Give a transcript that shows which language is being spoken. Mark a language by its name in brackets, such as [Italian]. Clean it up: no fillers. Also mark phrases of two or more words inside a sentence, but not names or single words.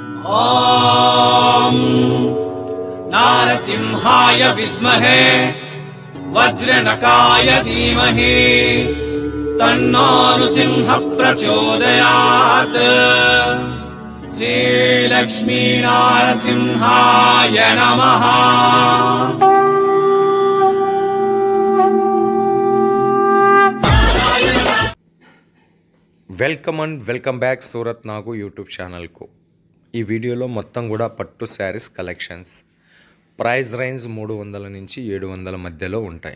[Sanskrit] ॐ नारसिंहाय विद्महे वज्रनकाय धीमहि तन्नो नृसिंहः प्रचोदयात्। श्रीलक्ष्मी नारसिंहाय नमः। [English] welcome back [Telugu] సూరత్ నాగు యూట్యూబ్ ఛానల్కు. ఈ వీడియోలో మొత్తం కూడా పట్టు [English] sarees collections. price range [Telugu] 300 నుంచి 700 మధ్యలో ఉంటాయి.